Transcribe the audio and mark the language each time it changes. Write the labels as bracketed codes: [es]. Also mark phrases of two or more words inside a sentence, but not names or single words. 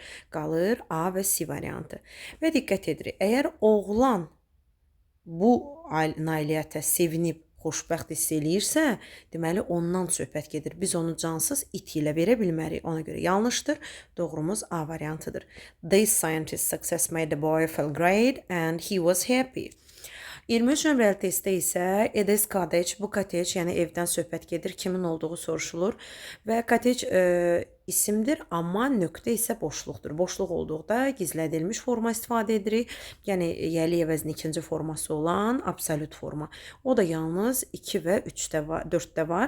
[az] Qalır A və C variantı. Və diqqət edirik. Əgər oğlan bu nailiyyətə sevinib, xoşbəxt hiss eləyirsə, deməli ondan söhbət gedir. Biz onu cansız it ilə verə bilmərik. Ona görə yanlışdır. Doğrumuz A variantıdır. [en] This scientist success made the boy feel great and he was happy. [az] 23 nömrəli testdə isə [en] it is cottage, [az] bu cottage, yəni evdən söhbət gedir, kimin olduğu soruşulur və cottage isimdir, amma nöqtə isə boşluqdur. Boşluq olduqda gizlədilmiş forma istifadə edirik, yəni yəli əvəzinin ikinci forması olan absolut forma. O da yalnız 2 və 3-də var, 4-də var.